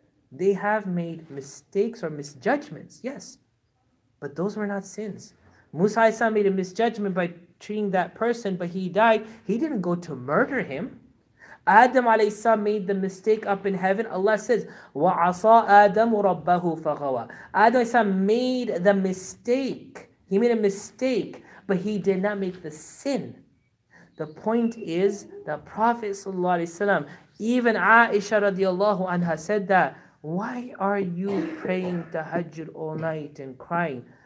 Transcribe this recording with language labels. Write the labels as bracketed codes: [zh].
[en] They have made mistakes or misjudgments, yes, but those were not sins. Musa made a misjudgment by treating that person, but he died. He didn't go to murder him. Adam alayhi made the mistake up in heaven. [ar] Allah says, وَعَصَى آدَمُ رَبَّهُ فَغَوَى. [en] Adam alayhi made the mistake. He made a mistake, but he did not make the sin. The point is, the Prophet ﷺ, even Aisha radiallahu anha said that, why are you praying tahajjud all night and crying?